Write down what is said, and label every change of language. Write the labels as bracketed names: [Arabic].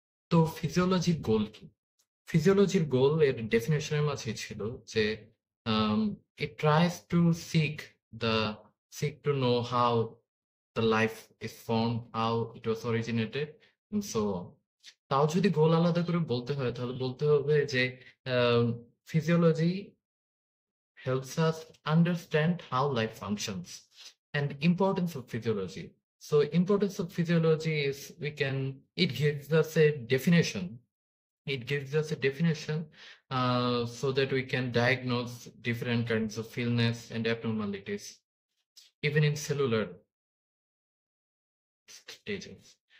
[Bangla] তো ফিজিওলজির গোল কি? ফিজিওলজির গোল এর ডেফিনেশনের মাঝে ছিল যে [English] it tries to seek to know how the life is formed, how it was originated, and so on. [Bangla] তাও যদি গোল আলাদা করে বলতে হয় তাহলে বলতে হবে যে [English] physiology helps us understand how life functions and importance of physiology. So importance of physiology is it gives us a definition. It gives us a definition so that we can diagnose different kinds of illness and abnormalities, even in cellular stages.